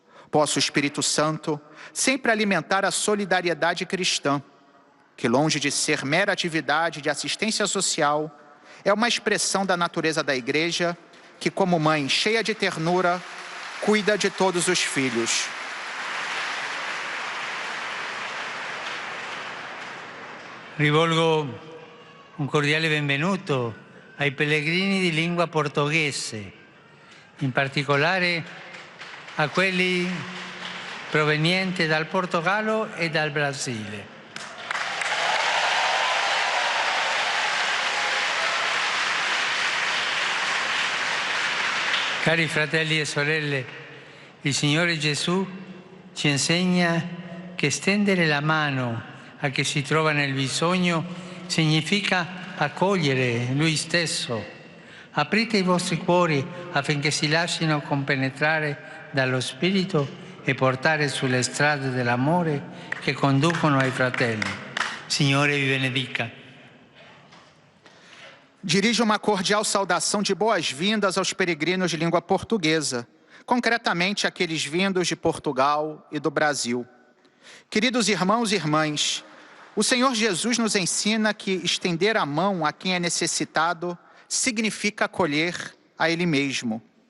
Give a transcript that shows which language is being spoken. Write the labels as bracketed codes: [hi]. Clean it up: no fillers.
[pt] Possa o Espírito Santo sempre alimentar a solidariedade cristã, que longe de ser mera atividade de assistência social, é uma expressão da natureza da Igreja, que como mãe cheia de ternura, cuida de todos os filhos. [it] Rivolgo un cordiale benvenuto ai pellegrini di lingua portoghese, in particolare a quelli provenienti dal Portogallo e dal Brasile. Cari fratelli e sorelle, il Signore Gesù ci insegna che stendere la mano a chi si trova nel bisogno significa accogliere Lui stesso. Aprite i vostri cuori affinché si lasciino compenetrare dallo Spirito e portare sulle strade dell'amore che conducono ai fratelli. Signore vi benedica. [pt] Dirijo uma cordial saudação de boas-vindas aos peregrinos de língua portuguesa, concretamente aqueles vindos de Portugal e do Brasil. Queridos irmãos e irmãs, o Senhor Jesus nos ensina que estender a mão a quem é necessitado significa acolher a Ele mesmo.